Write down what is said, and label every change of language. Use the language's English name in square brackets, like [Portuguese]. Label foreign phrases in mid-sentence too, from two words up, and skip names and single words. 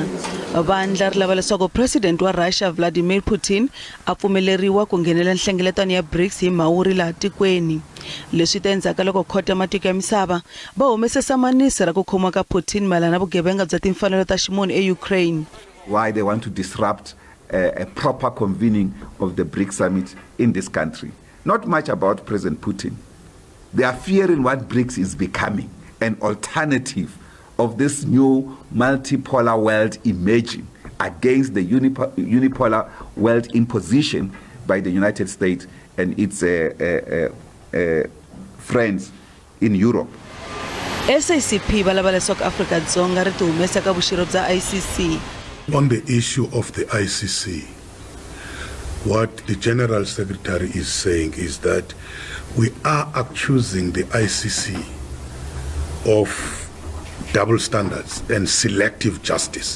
[Tsonga] Vandla ri lava leswaku President wa Russia Vladimir Putin a pfumeleriwa ku nghenela nhlengeletano ya BRICS hi Mhawuri laha tikweni. Leswi ta endzhaku loko khoto ya matiko ya misava va humese samanisi ra ku khomiwa ka Putin mayelana na vugevenga bya timfanelo ta ximunhu eUkraine. [English] Why they want to disrupt a proper convening of the BRICS summit in this country. Not much about President Putin. They are fearing what BRICS is becoming. An alternative of this new multipolar world emerging against the unipolar world imposition by the United States and its friends in Europe. [Tsonga] SACP va lava leswaku Afrika-Dzonga ri tihumesa ka vuxirho bya ICC. [English] On the issue of the ICC, what the General Secretary is saying is that we are accusing the ICC of double standards and selective justice.